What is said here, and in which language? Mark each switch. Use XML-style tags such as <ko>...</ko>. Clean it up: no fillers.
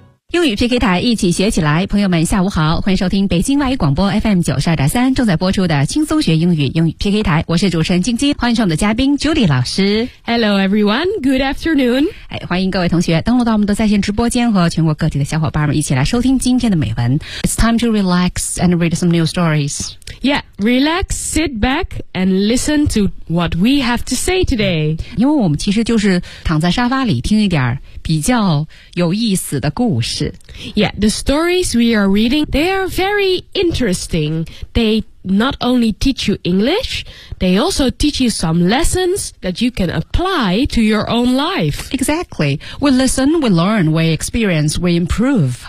<zh>英语 PK 台一起学起来，朋友们下午好，欢迎收听北京外语广播 FM 92.3正在播出的轻松学英语英语 PK 台，我是主持人晶晶，欢迎上我们的嘉宾 Judy 老师。</zh> <en>Hello everyone, good afternoon.</en> <zh>欢迎各位同学登录到我们的在线直播间和全国各地的小伙伴们一起来收听今天的美文。</zh> <en>It's time to relax and read some new stories. Yeah, relax, sit back and listen to what we have to say today.</en> <zh>因为我们其实就是躺在沙发里听一点比较有意思的故事。</zh> <en>Yeah, the stories we are reading, they are very interesting. They not only teach you English, they also teach you some lessons that you can apply to your own life. Exactly. We listen, we learn, we experience, we improve.</en>